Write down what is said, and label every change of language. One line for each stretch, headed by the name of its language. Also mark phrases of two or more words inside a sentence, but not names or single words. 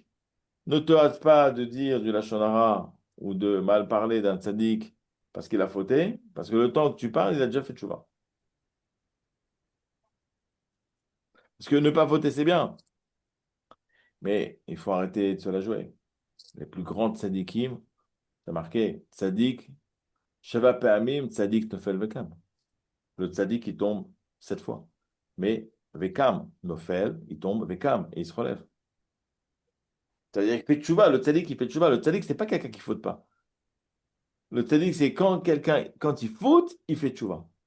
French: Ne te hâte pas de dire du
Hebrew: לשון הרע
French: ou de mal parler d'un tzaddik parce qu'il a fauté, parce que le temps que tu parles, il a déjà fait tchouva. Parce que ne pas fauter, c'est bien, mais il faut arrêter de se la jouer. Les plus grands tzaddikim, c'est marqué,
Hebrew: צדיק, שבע פעמים, צדיק נופל וקם.
French: Le tzaddik, il tombe 7 fois. Mais
Hebrew: וקם, נופל,
French: il tombe vekam et il se relève. C'est-à-dire qu'il fait tchouva, le tzaddik, il fait tchouva. Le tzaddik, c'est pas quelqu'un qui faute pas. Le tzaddik, c'est quand quelqu'un, quand il faute, il fait tchouva.